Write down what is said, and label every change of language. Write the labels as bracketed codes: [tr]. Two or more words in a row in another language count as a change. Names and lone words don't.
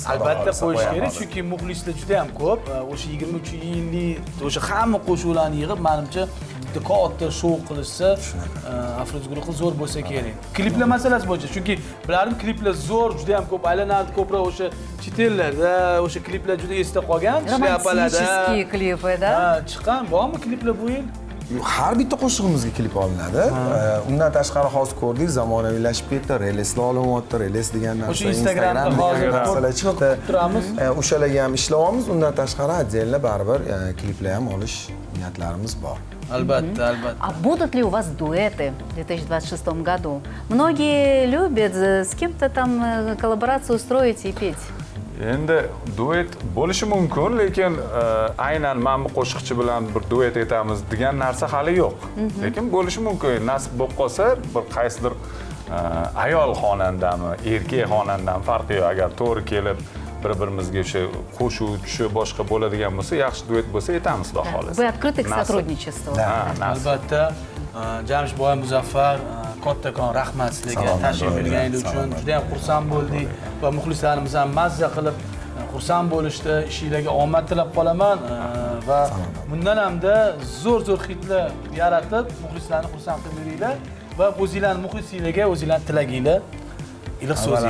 [uz] Albatta qo'yish kerak, chunki muxlislar juda ham ko'p. O'sha 23-yillik o'sha hamma qo'shiqlarni yig'ib, menimcha bitta katta shou qilishsa, Afruz guruhi zo'r bo'lsa kerak. Kliplar masalasi bo'yicha, chunki bilarim kliplar zo'r, juda ham ko'p aylanadi, ko'proq o'sha chet ellarda o'sha kliplar juda esda qolgan, shlyapalada. [ru] Романтические клипы, да? [uz] Chiqqan bormi kliplar bu yil? Har bitta qo'shig'imizga klip olinadi. Undan tashqari hozir ko'rdik, zamonaviylashib ketdi, releslar olinyapti, reles degan narsa O'sha Instagramda hozir narsalar chiqdi. turamiz. O'shalarga ham ishlayapmiz. Undan tashqari отдельно baribir kliplar ham olish niyatlarimiz bor. Albatta, albatta. [ru] А будут ли у вас дуэты в 2026 году? Многие любят с кем-то там коллаборацию устроить и петь. [uz] Endi duet bo'lishi mumkin, lekin aynan men bu qo'shiqchi bilan bir duet etamiz degan narsa hali yo'q. Lekin bo'lishi mumkin. Nasib bo'lib qolsa, bir qaysidir ayol xonandami, erkak xonandami farqi yo'q. Agar to'g'ri kelib bir-birimizga o'sha qo'shuv tushi boshqa bo'ladigan bo'lsa, yaxshi duet bo'lsa etamiz, xudo xolasa. [ru] Вы открыты к сотрудничеству? [uz] Albatta, Jamshidboy Muzaffar, kattakon rahmat sizlarga tashrif buyurganingiz uchun. Juda ham xursand bo'ldik va muxlislarimiz ham mazza qilib xursand bo'lishdi. Ishingizga omad tilab qolaman va bundan hamda zo'r hitlar yaratib, muxlislarni xursand qilib yuringlar va o'zingizlarning muxlisingizga o'zingizlarning tilaginglar, iliq so'zinglar.